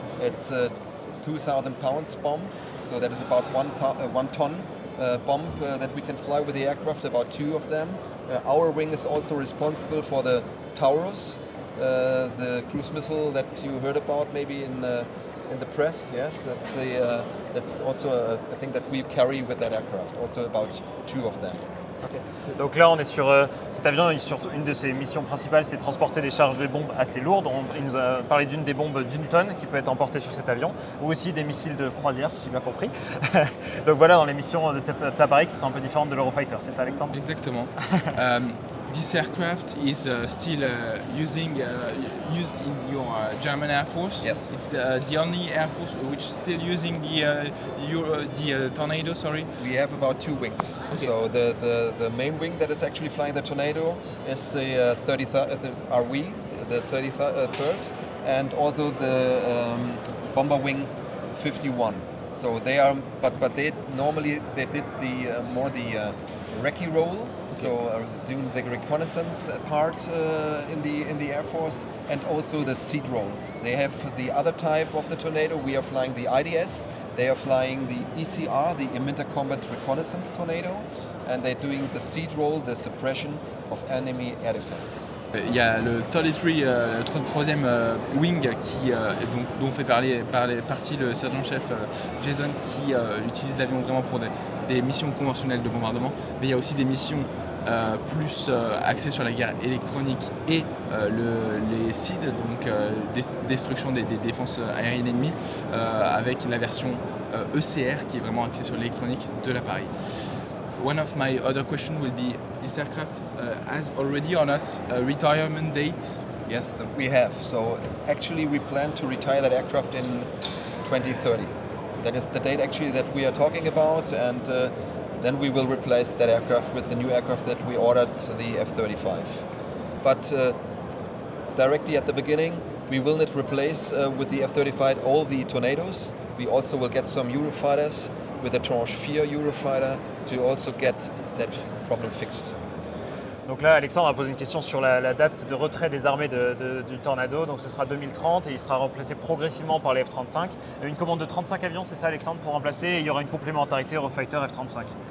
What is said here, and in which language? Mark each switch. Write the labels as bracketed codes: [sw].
[en] It's a 2,000 pounds bomb. So that is about 1 ton bomb that we can fly with the aircraft. About 2 of them. Our wing is also responsible for the Taurus, the cruise missile that you heard about maybe in the press. Yes, that's also a thing that we carry with that aircraft. Also about 2 of them. Okay. [fr] Donc là, on est sur cet avion. Surtout, une de ses missions principales, c'est transporter des charges de bombes assez lourdes. Il nous a parlé d'une des bombes d'1 tonne qui peut être emportée sur cet avion, ou aussi des missiles de croisière, si j'ai bien compris. Donc voilà, dans les missions de cet appareil qui sont un peu différentes de l'Eurofighter. C'est ça, Alexandre? Exactement. [en] This aircraft is still used in your German Air Force. Yes. It's the only Air Force which is still using the Tornado. Sorry. We have about 2 wings. Okay. So the main wing that is actually flying the Tornado is the 33rd, and also the bomber wing 51. So they are, but they normally did the more the recce role. So doing the reconnaissance part in the Air Force, and also the seed role. They have the other type of the Tornado. We are flying the IDS. They are flying the ECR, the Inter-Combat Reconnaissance Tornado, and they're doing the seed role, the suppression of enemy air defense. [fr] Il y a le 33, le troisième wing dont fait partie le sergent-chef Jason, qui utilise l'avion vraiment pour des missions conventionnelles de bombardement, mais il y a aussi des missions plus axées sur la guerre électronique et les SEAD, donc destruction des défenses aériennes ennemies, avec la version ECR qui est vraiment axée sur l'électronique de l'appareil. [en] One of my other questions will be, this aircraft has already or not a retirement date? Yes, we have. So actually we plan to retire that aircraft in 2030. That is the date actually that we are talking about, and then we will replace that aircraft with the new aircraft that we ordered, the F-35. But directly at the beginning, we will not replace with the F-35 all the Tornadoes. We also will get some Eurofighters with the Tranche 4 Eurofighter to also get that problem fixed. [fr] Donc là, Alexandre a posé une question sur la date de retrait des armées du Tornado. Donc ce sera 2030 et il sera remplacé progressivement par les F-35. Une commande de 35 avions, c'est ça, Alexandre, pour remplacer, et il y aura une complémentarité Eurofighter F-35.